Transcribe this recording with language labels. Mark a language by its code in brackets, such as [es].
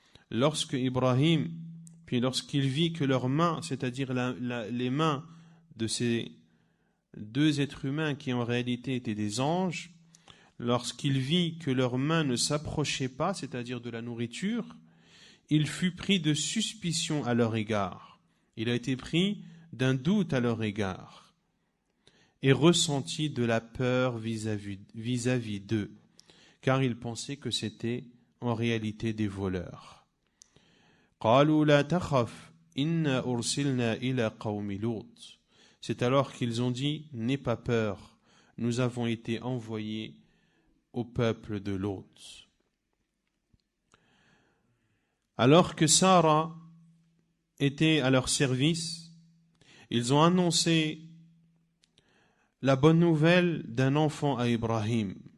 [fr] Lorsque Ibrahim, puis lorsqu'il vit que leurs mains, c'est-à-dire les mains de ces deux êtres humains qui en réalité étaient des anges, lorsqu'il vit que leurs mains ne s'approchaient pas, c'est-à-dire de la nourriture, il fut pris de suspicion à leur égard. Il a été pris d'un doute à leur égard et ressenti de la peur vis-à-vis d'eux, car il pensait que c'était en réalité des voleurs. [ar] قالوا لا تخف إنا أرسلنا إلى قوم لوط. [fr] C'est alors qu'ils ont dit, n'aie pas peur, nous avons été envoyés au peuple de Lot. Alors que Sarah était à leur service, ils ont annoncé la bonne nouvelle d'un enfant à Ibrahim.